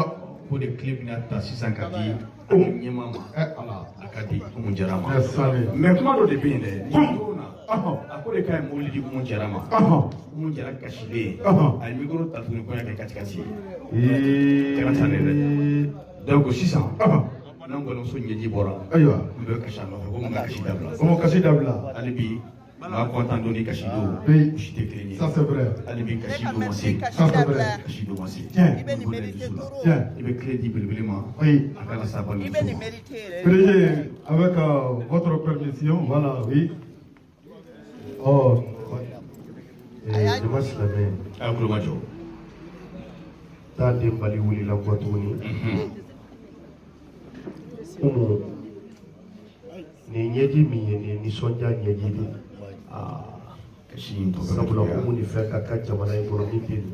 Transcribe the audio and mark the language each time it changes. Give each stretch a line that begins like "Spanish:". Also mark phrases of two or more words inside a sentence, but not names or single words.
Bambara: ko de tile bɛna ta sisan ka di ɲɛma ma a ka di Umu Jara ma mais kuma dɔ de bɛ yen dɛ a ko de ka ɲi mobili di Umu Jara ma Umu Jara kasilen a ye micro ta tuguni ko kɛ kasikasi ye kɛra tan ne dɛ donc sisan n'an kɔnimuso ɲɛji bɔra ayiwa n bɛ kasi a nɔfɛ ko n ka kasi dabila o ma kasi dabila hali bi n b'a content don ni kasi don oui si tɛ kelen ye
French: ça c'est vrai
Bambara: hali bi kasi don ma se
French: ça c'est vrai
Bambara: kasi don ma se tiens i bɛ nin mérité tiens i bɛ clé di belebele ma oui a kana sa balimuso ma
French: Président, avec votre permission, voilà, oui. Oh, je me suis levé.
Bambara: a ye kulo ma jɔ T'as des bali wuli la boitouni. Ni ɲɛji min ye nin nisɔndiya ɲɛji de kasi in tɔ bɛ ka sabula juguya Umu ni fɛn ka kan jamana in kɔnɔ min tɛ nin